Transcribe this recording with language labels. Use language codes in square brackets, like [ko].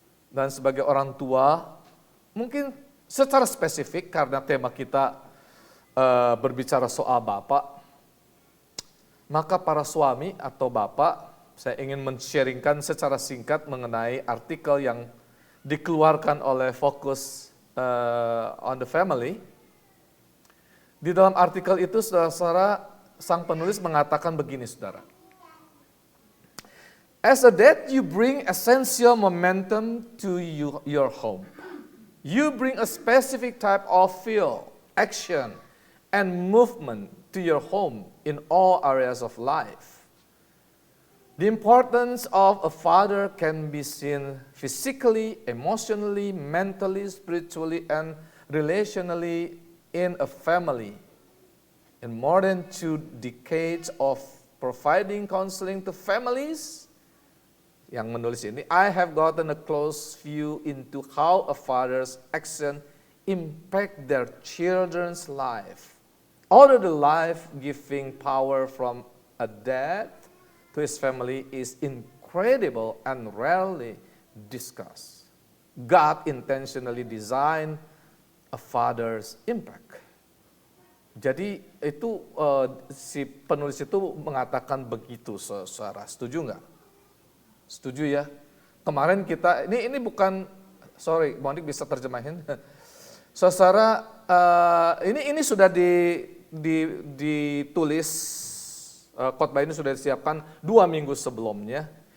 [id] Dan sebagai orang tua, mungkin secara spesifik karena tema kita berbicara soal bapak, maka para suami atau bapak, saya ingin men-sharingkan secara singkat mengenai artikel yang dikeluarkan oleh Focus on the Family. Di dalam artikel itu saudara-saudara sang penulis mengatakan begini, saudara. [en] As a dad, you bring essential momentum to your home. You bring a specific type of feel, action, and movement to your home in all areas of life. The importance of a father can be seen physically, emotionally, mentally, spiritually, and relationally in a family. In more than 2 decades of providing counseling to families, [id] yang menulis ini, [en] I have gotten a close view into how a father's action impact their children's life. Although the life-giving power from a dad to his family is incredible and rarely discussed, God intentionally designed a father's impact. [id] Jadi itu si penulis itu mengatakan begitu, saudara. Setuju nggak? Setuju ya. Kemarin kita ini bukan, sorry, Monik bisa terjemahin. Saudara, ini sudah ditulis, khotbah ini sudah disiapkan 2 minggu sebelumnya.